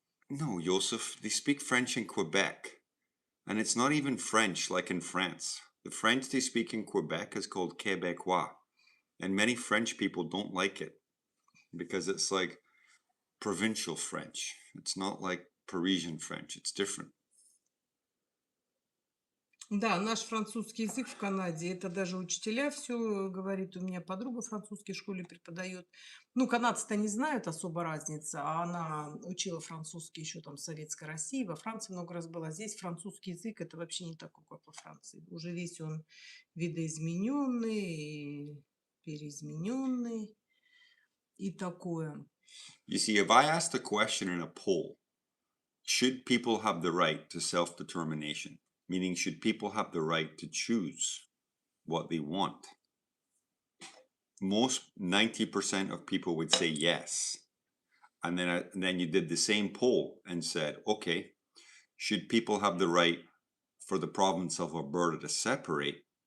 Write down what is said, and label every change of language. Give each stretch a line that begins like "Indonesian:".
English: No, Joseph, they speak French in Quebec. And it's not even French like in France. The French they speak in Quebec is called Québécois. And many French people don't like it because it's like provincial French. It's not like Parisian French. It's different.
Russian: Да, наш французский язык в Канаде, это даже учителя все говорит. У меня подруга в французской школе преподает. Ну, канадцы-то не знают особо разницы, а она учила французский еще там в Советской России, во Франции много раз была. Здесь французский язык это вообще не такой, как во Франции. Уже весь он видоизмененный, и переизмененный и такое.
English: You see, if I asked a question in a poll, should people have the right to self-determination? Meaning, should people have the right to choose what they want? Most 90% of people would say yes. And then you did the same poll and said, okay, should people have the right for the province of Alberta to separate?